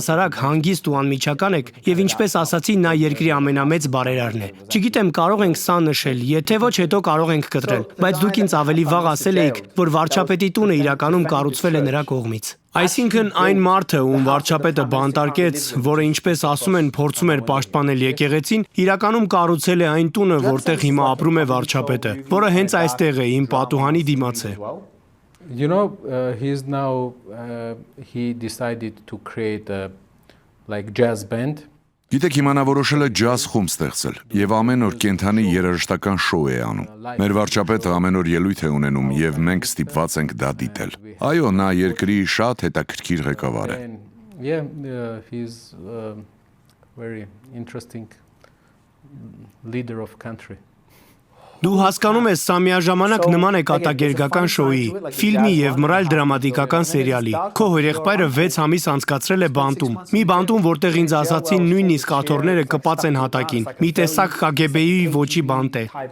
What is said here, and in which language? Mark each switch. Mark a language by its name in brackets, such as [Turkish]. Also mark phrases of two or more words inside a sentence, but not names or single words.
[Armenian] հասարակ, հանգիստ ու անմիջական եք, եւ ինչպես ասացի ասացի, նա երկրի ամենամեծ բարերարն է։ Չգիտեմ, կարող ենք սա նշել, եթե ոչ հետո կարող ենք կտրել, բայց դուք ինձ ավելի վաղ ասել էիք, որ վարչապետի տունը իրականում կառուցվել է նրա կողմից։ Այսինքն այն մարդը, ում վարչապետը բանտարկեց, որը ինչպես ասում են, փորձում էր պաշտպանել եկեղեցին, իրականում կառուցել է այն տունը, որտեղ հիմա ապրում է վարչապետը, որը հենց այստեղ է, իմ պատուհանի դիմաց է։ [English] You know, he decided to create a like jazz band. [Armenian] Գիտեք, հիմա նա որոշել է ջազ խումբ ստեղծել եւ ամեն օր կենթանի երաժշտական շոու է անում։ Մեր վարչապետը ամեն օր ելույթ է ունենում եւ մենք ստիպված ենք դա դիտել։ Այո, նա երկրի շատ հետաքրքիր ղեկավար է։ [English] Yeah, he's a very interesting leader of country. [Armenian] Դու հասկանում ես, սա միաժամանակ նման է կատակերգական շոուի, ֆիլմի եւ մռայլ դրամատիկական սերիալի։ Քո հորեղբայրը 6 ամիս անցկացրել է բանտում։ Մի բանտում, որտեղ ինձ ասացին նույնիսկ աթոռները կպած են հատակին։ Մի տեսակ KGB-ի ոչի բանտ է։